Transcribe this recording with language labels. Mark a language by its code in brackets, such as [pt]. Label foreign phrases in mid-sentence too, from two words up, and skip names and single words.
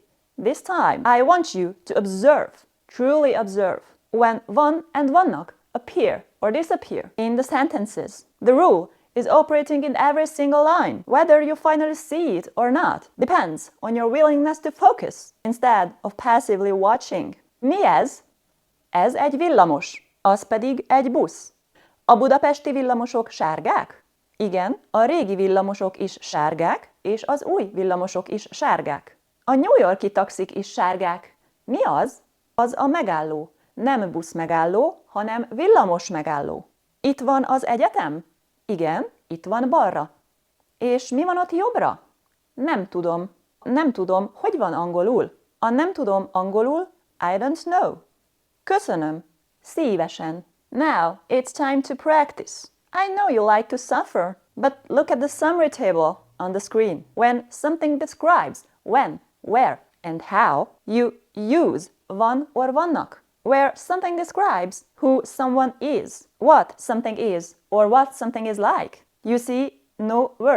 [en] This time, I want you to observe, truly observe, when van and vannak appear or disappear in the sentences. The rule is operating in every single line. Whether you finally see it or not depends on your willingness to focus instead of passively watching. [hu] Mi ez? Ez egy villamos, az pedig egy busz. A budapesti villamosok sárgák? Igen, a régi villamosok is sárgák, és az új villamosok is sárgák. A New York-i taxik is sárgák. Mi az? Az a megálló. Nem busz megálló, hanem villamos megálló. Itt van az egyetem? Igen, itt van balra. És mi van ott jobbra? Nem tudom. Nem tudom, hogy van angolul. A nem tudom angolul, [en] I don't know. [hu] Köszönöm. Szívesen. [en] Now, it's time to practice. I know you like to suffer, but look at the summary table on the screen. When something describes when, where, and how, you use van or vannak. Where something describes who someone is, what something is, or what something is like, you see no verb.